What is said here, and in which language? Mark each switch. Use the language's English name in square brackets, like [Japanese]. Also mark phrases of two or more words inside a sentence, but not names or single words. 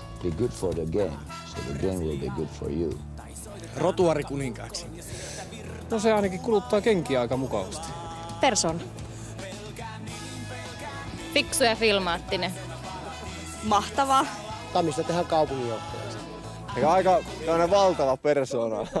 [English] Be good for the game, so the game will be good for you. [Finnish] Rotuarikuninkaaksi. No se ainakin kuluttaa kenkiä aika mukavasti. Persona. Fiksu ja filmaattinen. Mahtavaa. Tammista tehdään kaupunginjohtajaksi. Eikä aika valtava persona.